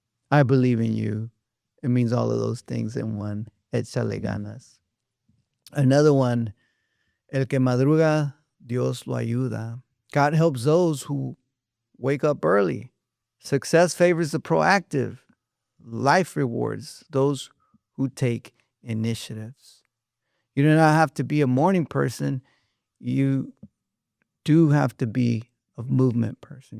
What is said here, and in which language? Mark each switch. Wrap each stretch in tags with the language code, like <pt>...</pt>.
<en>I believe in you. It means all of those things in one.</en> <es>Échale ganas. Another one, el que madruga, Dios lo ayuda.</es> <en>God helps those who wake up early. Success favors the proactive. Life rewards those who take initiatives. You do not have to be a morning person. You do have to be a movement person.</en>